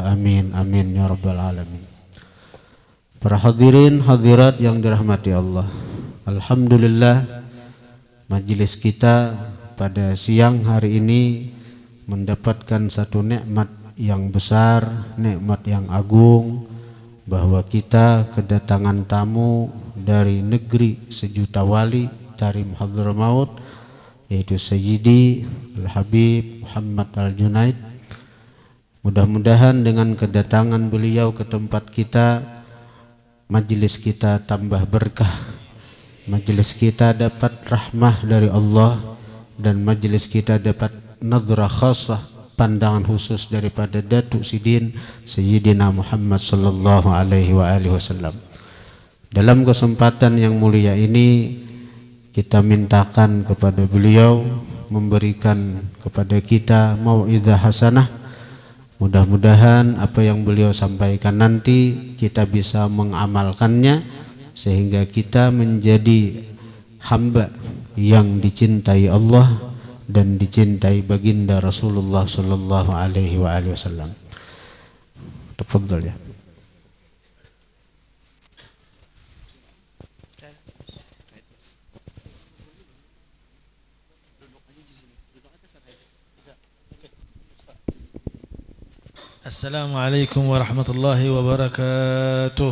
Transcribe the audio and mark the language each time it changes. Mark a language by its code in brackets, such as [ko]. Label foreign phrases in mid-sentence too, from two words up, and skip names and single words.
[ar] آمين آمين يا رب العالمين. [id] Para hadirin hadirat yang dirahmati Allah, alhamdulillah, majelis kita pada siang hari ini mendapatkan satu nikmat yang besar, nikmat yang agung, bahwa kita kedatangan tamu dari negeri sejuta wali Tarim Hadramaut, yaitu Sayyidi Al-Habib Muhammad Al-Junaid. Mudah-mudahan dengan kedatangan beliau ke tempat kita, majelis kita tambah berkah, majelis kita dapat rahmah dari Allah, dan majelis kita dapat [ar] نظرة خاصة, [id] pandangan khusus daripada Datuk Sidin Sayyidina Muhammad [ar] صلى الله عليه وعلى آله وسلم. [id] Dalam kesempatan yang mulia ini kita mintakan kepada beliau memberikan kepada kita [ar] موعظة حسنة. [id] Mudah-mudahan apa yang beliau sampaikan nanti kita bisa mengamalkannya sehingga kita menjadi hamba yang dicintai Allah dan dicintai baginda Rasulullah [ar] صلى الله عليه وعلى آله وسلم. تفضل يا. السلام عليكم ورحمة الله وبركاته.